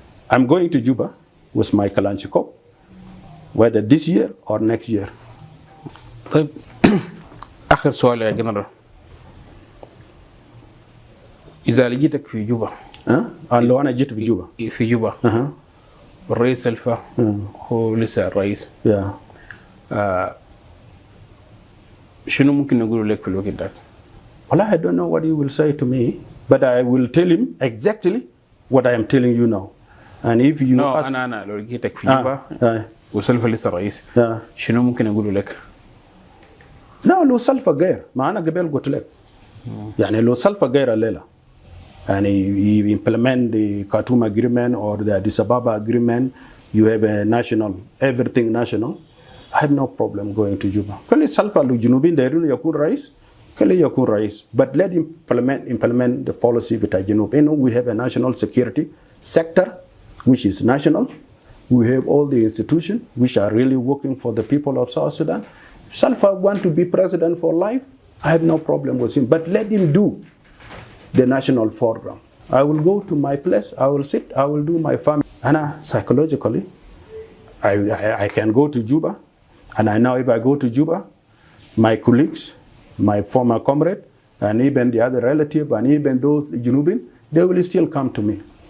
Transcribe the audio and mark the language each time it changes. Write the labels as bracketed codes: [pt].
[en] I'm going to Juba with my Kalashnikov, whether this year or next year. [ar] طيب آخر سؤال يا جنرال، إذا لقيتك في جوبا لو أنا جيت في جوبا في جوبا والرئيس سلفا هو لسه الرئيس شنو ممكن نقول لك في الوقت ده؟ [en] Well, I don't know what he will say to me, but I will tell him exactly what I am telling you now. And if you ask... [ar] أنا لو لقيتك في جوبا وسلفا لسه الرئيس شنو ممكن أقول لك؟ لا لو سلفا غير ما أنا قبل قلت لك يعني لو سلفا غير الليلة يعني [en] you implement the Khartoum agreement or the Addis Ababa agreement, you have a national, everything national, I have no problem going to Juba. [ar] كل سلفا لو جنوبين دايرين يكون رئيس كل يكون رئيس, [en] but let him implement the policy [ar] بتاع جنوب. [en] You know, we have a national security sector which is national. We have all the institutions which are really working for the people of South Sudan. Salva want to be president for life, I have no problem with him, but let him do the national program. I will go to my place, I will sit, I will do my family. And psychologically, I can go to Juba, and I know if I go to Juba, my colleagues, my former comrade, and even the other relative, and even those Junubin, they will still come to me.